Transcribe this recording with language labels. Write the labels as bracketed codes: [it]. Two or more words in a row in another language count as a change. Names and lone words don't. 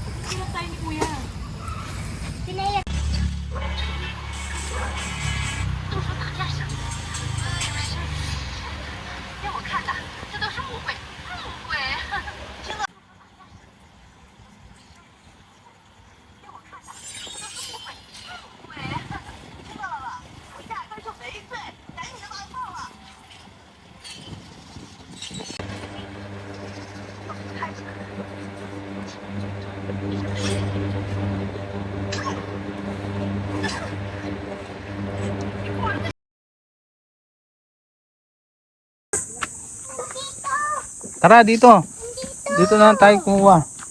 [tl] Sino tayo ni Kuya? Pinaya. [zh] 都说打架什么的，让我看看，这都是误会，误会。听了。让我看看，这都是误会，误会。听到了吧？我压根就没醉，赶紧的把我放了。开始。 [tl] Tara dito. Dito na tayo kumuha.